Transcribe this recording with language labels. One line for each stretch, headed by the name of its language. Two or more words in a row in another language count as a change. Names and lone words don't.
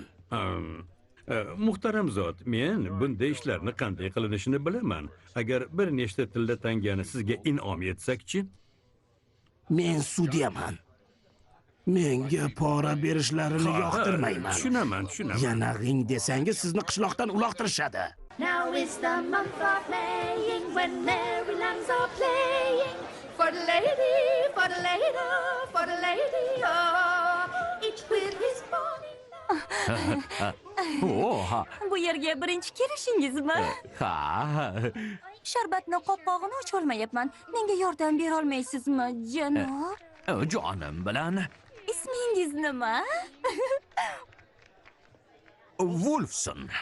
Uzbek: Muhtaram zot, men bunday ishlarni qanday qilinishini bilaman. Agar bir nechta tilla tangani sizga in'om etsak-chi? Men sudyaman. Menga pora berishlarini yoqtirmayman. Tushunaman. Yana g'ing desangiz sizni qishloqdan uloqtirishadi.
English: Now is the month of Maying when merry lambs are playing. For the lady, for the lady, for the lady, oh, each with his morning.
Uzbek: Bu yerga birinchi kelishingizmi? Ha. Sharbatni qopqog'ini ocholmayapman. Menga yordam bera olmaysizmi, janob? Jonim bilan Ismingiz nima? Wolfson.